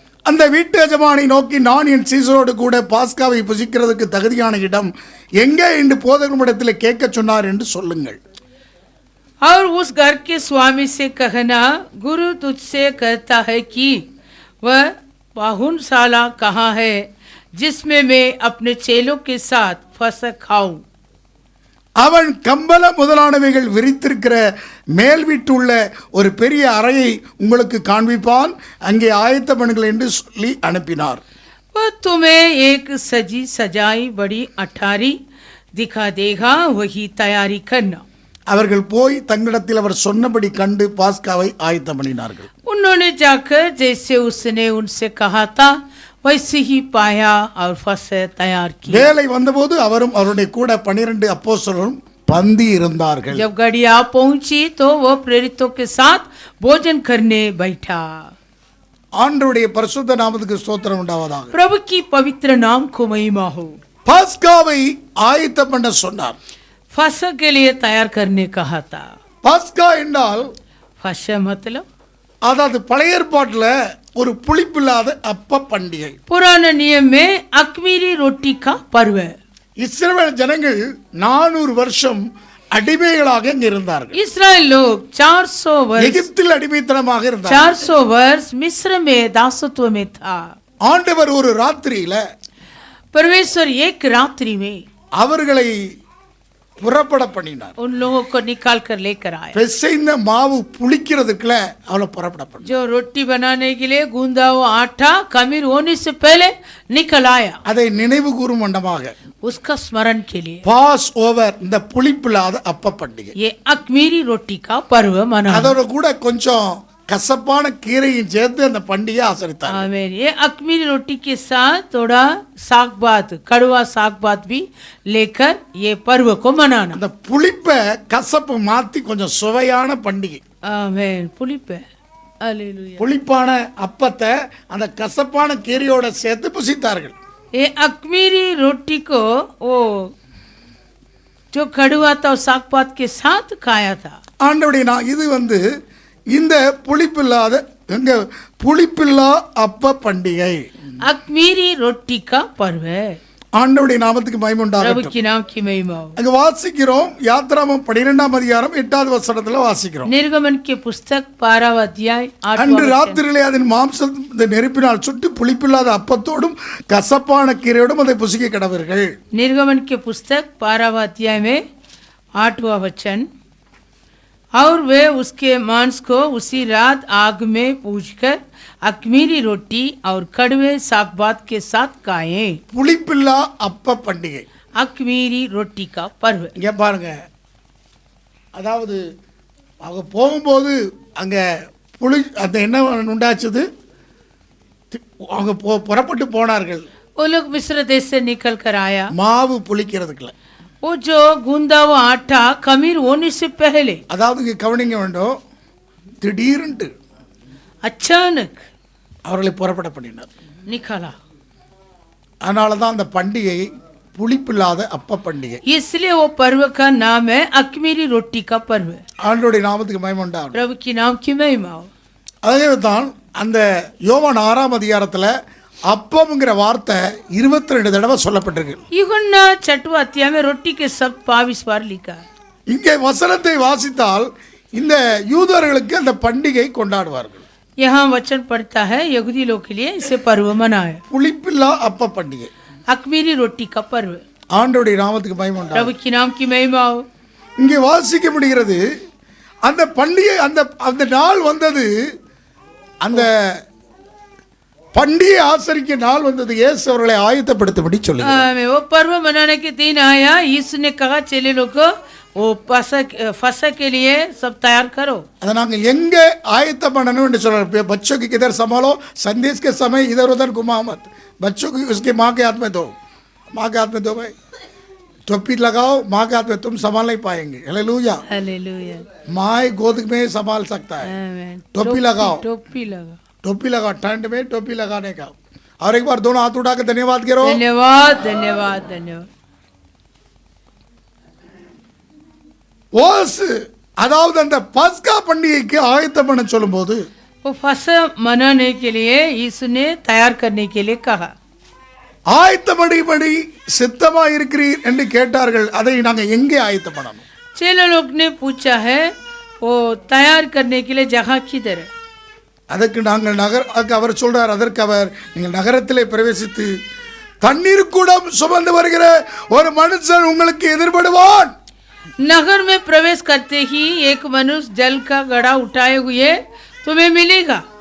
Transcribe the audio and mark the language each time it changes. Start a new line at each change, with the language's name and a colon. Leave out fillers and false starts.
Tamil: அந்த வீட்டு எஜமானை நோக்கி, நான் என் சீசரோடு கூட பாஸ்காவை புசிக்கிறதுக்கு தகுதியான இடம் எங்கே என்று போதகரிடத்தில் கேட்க சொன்னார் என்று சொல்லுங்கள்।
Hindi: और उस घर के स्वामी से कहना, गुरु तुझसे कहता है कि वह बाहुनशाला कहाँ है, जिसमें मैं अपने चेलों के साथ फसह खाऊं।
Tamil: அவன் கம்பள முதலானவைகள் விரித்திருக்கிற மேல் வீட்டுள்ள ஒரு பெரிய அறையை உங்களுக்கு காண்பிப்பான், அங்கே ஆயத்தம் பண்ணுங்கள் என்று சொல்லி அனுப்பினார்।
Hindi: वह तुम्हें एक सजी सजाई बड़ी अठारी दिखा देगा, वही तैयारी करना।
Tamil: அவர்கள் போய் தங்களிடத்தில் அவர் சொன்னபடி கண்டு பாஸ்காவை ஆயத்தம் பண்ணினார்கள்।
Hindi: उन्होंने जाकर जैसे उसने उनसे कहा था वैसे ही पाया और फसह तैयार की।
Tamil: வேலை வந்தபோது அவரும் அவருடைய கூட 12 அப்போஸ்தலரும் பந்தி இருந்தார்கள்।
Hindi: जब घड़िया पहुंची तो वो प्रेरितों के साथ भोजन करने बैठा।
Tamil: ஆண்டவருடைய பரிசுத்த நாமத்துக்கு ஸ்தோத்திரம் உண்டாவதாக।
Hindi: प्रभु की पवित्र नाम को महिमा हो।
Tamil: பாஸ்காவை ஆயத்தம் பண்ண சொன்னார்।
Hindi: फसह के लिए तैयार करने कहा था।
Tamil: பாஸ்கா என்றால்
Hindi: फसह मतलब
Tamil: அதாவது பழைய ஏற்பாட்டில் ஒரு புளிப்பில்லாத அப்ப பண்டிகை।
Hindi: पुराने नियम में अख़मीरी रोटी का पर्व है।
Tamil: இஸ்ரவேல் ஜனங்கள் 400 வருஷம் அடிமைகளாக இங்க இருந்தார்கள்।
Hindi: इस्राएल लोग 400 वर्ष
Tamil: எகிப்தில் அடிமைத்தனமாக இருந்தார்கள்।
Hindi: 400 वर्ष मिस्र में दासत्व में था।
Tamil: ஆண்டவர் ஒரு ராத்திரியில
Hindi: परमेश्वर एक रात्रि में
Tamil: அவர்களை புறப்பட பண்ணினார்।
Hindi: उन लोगों को निकाल कर लेकर आए।
Tamil: பிசைந்த மாவு புளிக்கிறதுக்குள்ள அவளை புறப்பட பண்ணார்।
Hindi: जो रोटी बनाने के लिए गूंदा हुआ आटा खमीर होने से पहले निकल आया,
Tamil: அதை நினைவு கூறும் வண்ணமாக
Hindi: उसका स्मरण के लिए
Tamil: பாஸ் ஓவர், இந்த புளிப்பில்லாத அப்ப பண்டிகை।
Hindi: ये अख़मीरी रोटी का पर्व मना।
Tamil: அதோட கூட கொஞ்சம் கசப்பான கீரையும் சேர்த்து அந்த பண்டிகை ஆசரித்தார்।
Hindi: आमीन। ये अख़मीरी रोटी के साथ थोड़ा साग बात, कड़वा साग बात भी लेकर ये पर्व को मनाना।
Tamil: அந்த புளிப்பை கசப்பு மாத்தி கொஞ்சம் சுவையான பண்டிகை।
Hindi: आमीन। पुलिप है। हालेलुया।
Tamil: புளிப்பான அப்பத்தை அந்த கசப்பான கீரையோட சேர்த்து புசித்தார்கள்।
Hindi: ये अख़मीरी रोटी को वो जो कड़वा था साग पात के साथ खाया था।
Tamil: ஆண்டவருடைய இது இந்த புளிப்பில்லாத புளிப்பில்லா அப்ப பண்டிகை
Hindi: अख़मीरी रोटी का पर्व है।
Tamil: ஆண்டவருடைய நாமத்துக்கு மகிமை
Hindi: प्रभु
Tamil: உண்டாகட்டும்.
Hindi: की नाम की महिमा हो।
Tamil: அங்க வாசிக்கிறோம், யாத்திராமம் 12ஆம் அதிகாரம் 8வது வசனத்துல வாசிக்கிறோம்.
Hindi: निर्गमन की पुस्तक 12वां अध्याय 8वां
Tamil: அன்று
Hindi: वचन।
Tamil: ராத்திரியிலே அதன் மாம்சம் இந்த நெருப்பினால் சுட்டு புளிப்பில்லாத அப்பத்தோடும் கசப்பான கீரையோடும் அதை புசிக்க கடவர்கள்.
Hindi: निर्गमन की पुस्तक 12वां अध्याय में 8वां वचन, और वे उसके मांस को उसी रात आग में पूछकर अखमीरी रोटी और कड़वे सागबात के साथ खाएं।
Tamil: புளிப்பில்லா அப்ப பண்டிகை.
Hindi: अखमीरी रोटी का पर्व।
Tamil: இங்க பாருங்க, அதாவது அவங்க போகும்போது அங்க புளி அந்த என்ன உண்டாச்சுது, அவங்க புறப்பட்டு போனார்கள்.
Hindi: वो लोग मिस्र देश से निकल कर आया।
Tamil: மாவு புளிக்கிறதுக்குல,
Hindi: वो जो गूंदा हुआ आटा खमीर होने से पहले,
Tamil: அதாவது இங்க கவனிங்க வேண்டும், திடீர்னு
Hindi: अचानक
Tamil: அவர்களை புறப்பட பண்ணினார்.
Hindi: निकला।
Tamil: அதனால தான் அந்த பண்டிகை புளிப்பில்லாத அப்ப பண்டிகை.
Hindi: इसलिए वो पर्व का नाम है अखमीरी रोटी का पर्व।
Tamil: ஆண்டவருடைய நாமத்துக்கு மகிமை உண்டாகட்டும்.
Hindi: प्रभु की नाम की महिमा हो।
Tamil: அதே தான் அந்த யோவான் 6ஆம் அதிகாரத்துல அப்பம்ங்கிற வார்த்தை 22 தடவை சொல்லப்பட்டிருக்கு.
Hindi: यूहन्ना 6वां अध्याय में रोटी के शब्द 22 बार लिखा है।
Tamil: இங்கே வசனத்தை வாசித்தால் இந்த யூதர்களுக்கு அந்த பண்டிகை கொண்டாடுவார்கள்.
Hindi: यहाँ वचन पढ़ता है, यहूदी लोग के लिए इसे पर्व मनाए।
Tamil: புளிப்பில்லா அப்ப பண்டிகை.
Hindi: अखमीरी रोटी का पर्व।
Tamil: ஆண்டவருடைய நாமத்துக்கு மகிமை உண்டாகட்டும்.
Hindi: प्रभु की नाम की महिमा हो।
Tamil: இங்கே வாசிக்க முடிகிறது, அந்த பண்டிகை அந்த அந்த நாள் வந்தது, அந்த பண்டிகை ஆசரிக்க நாள் வந்தது, இயேசு அவர்களை ஆயத்தப்படுத்தபடி சொல்லுகிறார்.
Hindi: वो पर्व मनाने के दिन आया। यीशु ने कहा चेले लोग को वो फसह के लिए सब तैयार करो।
Tamil: அதை நாங்கள் எங்க ஆயத்தம் பண்ணணும் என்று சொல்றார்.
Hindi: बच्चों की किधर संभालो, संदेश के समय इधर उधर घुमाओ मत, बच्चों की उसके माँ के हाथ में दो, माँ के हाथ में दो भाई, टोपी लगाओ, माँ के हाथ में, तुम संभाल नहीं पाएंगे। हालेलुया। हालेलुया। माँ गोद में संभाल सकता है। आमीन। टोपी लगाओ, टोपी लगा, टोपी लगाओ, ठंड में टोपी लगाने का। और एक बार दोनों हाथ उठा के धन्यवाद करो। धन्यवाद धन्यवाद धन्यवाद।
Tamil: ஓஸ் அதாவது அந்த பஸ்கா பண்டிகைக்கு ஆயத்தம் பண்ண சொல்லும்போது
Hindi: वो फसह मनाने के लिए यीशु ने तैयार करने के लिए कहा।
Tamil: ஆயத்தப்படிபடி சித்தமா இருக்கிறீர் என்று கேட்டார்கள். அதை நாங்கள் எங்கே ஆயத்தம் பண்ணணும்?
Hindi: चेले लोग ने पूछा है वो तैयार करने के लिए जगह किधर है?
Tamil: அதற்கு நாங்கள் அவர் சொல்றார், அதற்கு அவர், நீங்கள் நகரத்திலே பிரவேசித்து தண்ணீர் கூடம் சுமந்து வருகிற ஒரு மனுஷன் உங்களுக்கு எதிர்படுவான்.
Hindi: नगर में प्रवेश करते ही एक मनुष्य जल का घड़ा उठाए हुए तुम्हें मिलेगा।